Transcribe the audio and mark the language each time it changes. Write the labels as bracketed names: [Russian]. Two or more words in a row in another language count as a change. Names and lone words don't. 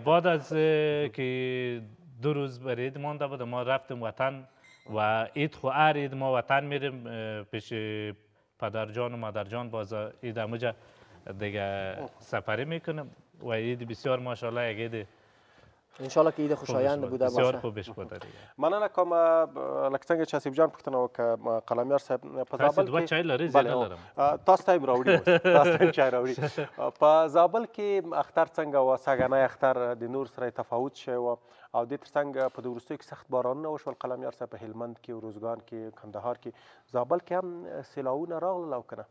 [Persian] بعد از که 2 روز بر عید مانده بود ما رفتیم وطن و عید خو هر عید ما وطن میریم پیش پدرجان و مادرجان. باز عید هموجه دیگه سفری میکنیم و عید بسیار ماشاءالله یک عید انشالله که عید خوشایند بوده باشه. بسیار خوبش بوده دیگه. [Pashto] مننه کوم. لکه څنګه چې حسیب جان پوښتنه وکړه قلمیار صاحب په زابل کې 2 چای لري زه نه لرم. تاسو ته یې راوړي تاسو ته چای راوړي. په زابل کې اختر څنګه و سږنی اختر د نور سره تفاوت شوی و او دې تر څنګ په د وروستیو کې سخت بارانونه وشول قلمیار صاحب په هلمند کې روزګان کې کندهار کې زابل کې هم سیلاوونه راغلل او که نه؟